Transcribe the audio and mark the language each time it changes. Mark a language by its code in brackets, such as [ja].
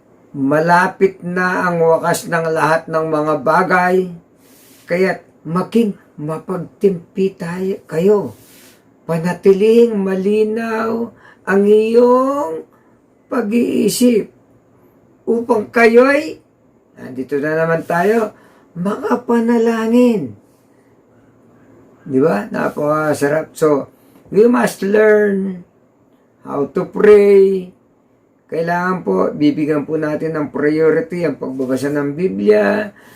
[tl] Malapit na ang wakas ng lahat ng mga bagay, kaya't maging mapagtimpi kayo. Panatiling malinaw ang iyong pag-iisip upang kayo'y, nandito na naman tayo, makapanalangin. Di ba? Napakasarap. [en] So, we must learn how to pray. [tl] Kailangan po, bibigyan po natin ng priority ang pagbabasa ng Biblia.